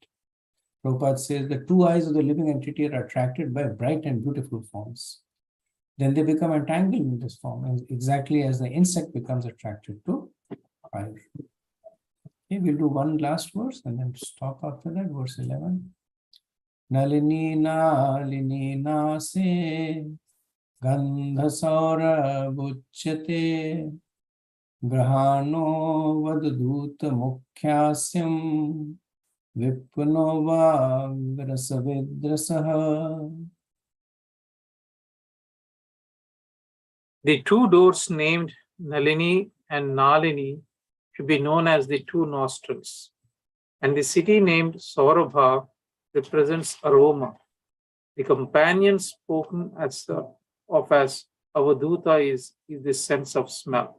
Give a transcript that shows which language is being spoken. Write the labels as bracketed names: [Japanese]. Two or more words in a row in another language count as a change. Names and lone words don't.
[English] Prabhupada says the 2 eyes of the living entity are attracted by bright and beautiful forms. Then they become entangled in this form, and exactly as the insect becomes attracted to fire. Okay, we'll do one last verse and then stop after that, verse 11. [Sanskrit] Nalini nalini nase gandha saura buchyate Grahano vadudut mukhyasam vipno va grasavidrasaha. [English] The two doors named Nalini and Nalini should be known as the two nostrils, and the city named Saurabha represents aroma. The companion spoken as Avaduta is the sense of smell.